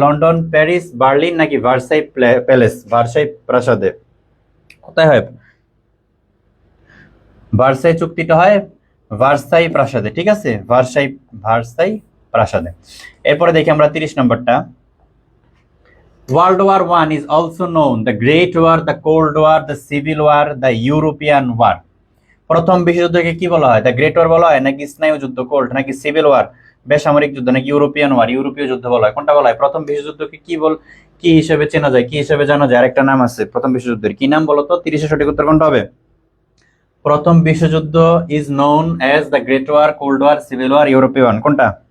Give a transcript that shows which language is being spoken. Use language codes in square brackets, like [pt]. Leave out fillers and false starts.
[bn] London, Paris, Berlin, নাকি Versailles palace, Versailles প্রাসাদে? কোথায় হয় ভার্সাই চুক্তিটা? হয় ভার্সাই প্রাসাদে। ঠিক আছে, ভার্সাই প্রাসাদে। এরপরে দেখি আমরা 30 নম্বরটা। [en] World War One is also known the Great War, the Cold War, the Civil War, the European War. [bn] প্রথম বিশ্বযুদ্ধকে কি বলা হয়? দ্য গ্রেট ওয়ার বলা হয়, নাকি স্নায়ু যুদ্ধ কোল্ড, নাকি সিভিল ওয়ার বেসামরিক যুদ্ধ, নাকি ইউরোপিয়ান ওয়ার ইউরোপীয় যুদ্ধ বলা হয়? কোনটা বলা হয়? প্রথম বিশ্বযুদ্ধকে কি হিসেবে চেনা যায়, কি হিসেবে জানা যায়? আরেকটা নাম আছে প্রথম বিশ্বযুদ্ধের, কি নাম বলতো? 30 সঠিক উত্তর কোনটা হবে? প্রথম বিশ্বযুদ্ধ [en] Is known as the great war, cold war, civil war, European কোনটা?